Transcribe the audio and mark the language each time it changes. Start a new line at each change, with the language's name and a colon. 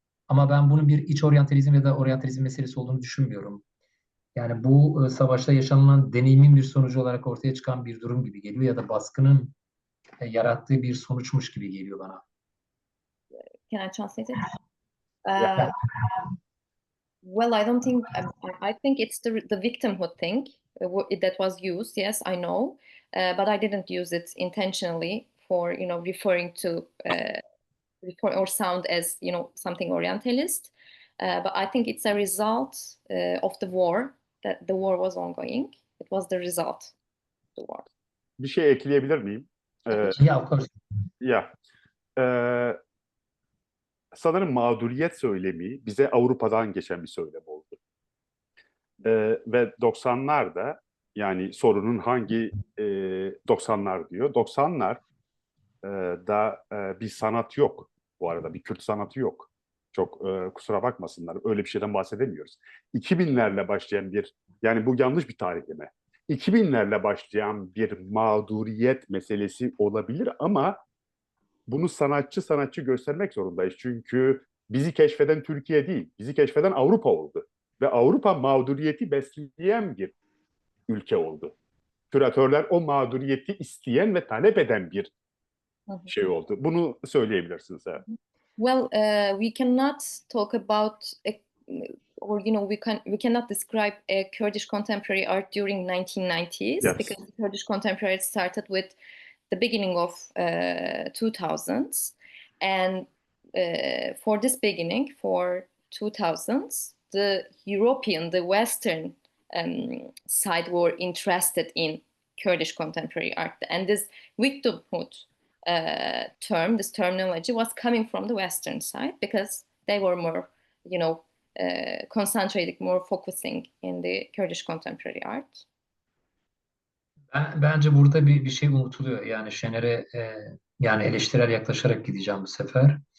Turkish: Ama ben bunun bir iç oryantalizm ya da oryantalizm meselesi olduğunu düşünmüyorum. Yani bu savaşta yaşanılan deneyimin bir sonucu olarak ortaya çıkan bir durum gibi geliyor ya da baskının yarattığı bir sonuçmuş gibi geliyor bana.
English: Can I translate it? Yeah. Well, I don't think, I think it's the victimhood thing that was used. Yes, I know, but I didn't use it intentionally for, referring to, or sound as, something Orientalist. But I think it's a result of the war, that the war was ongoing. It was the result of the war.
Turkish: Bir şey ekleyebilir miyim?
English: Yeah, of course. Yeah.
Turkish: Sanırım mağduriyet söylemi bize Avrupa'dan geçen bir söylem oldu. Ve 90'larda, yani sorunun hangi 90'lar diyor. 90'lar da bir sanat yok bu arada. Bir Kürt sanatı yok. Çok kusura bakmasınlar. Öyle bir şeyden bahsedemiyoruz. 2000'lerle başlayan yani bu yanlış bir tarihleme. 2000'lerle başlayan bir mağduriyet meselesi olabilir ama bunu sanatçı göstermek zorundayız. Çünkü bizi keşfeden Türkiye değil, bizi keşfeden Avrupa oldu. Ve Avrupa mağduriyeti besleyen bir ülke oldu. Küratörler o mağduriyeti isteyen ve talep eden bir şey oldu. Bunu söyleyebilirsiniz. Evet.
English: Well, we cannot talk about, or we cannot describe a Kurdish contemporary art during 1990s, Yes. because the Kurdish contemporary art started with the beginning of 2000s, and for this beginning, for 2000s, the European, the Western side were interested in Kurdish contemporary art, and this victimhood term, this terminology was coming from the Western side because they were more, concentrating, more focusing in the Kurdish contemporary art.
Turkish: Bence burada bir şey unutuluyor. Yani Şener'e yani eleştirel yaklaşarak gideceğim bu sefer.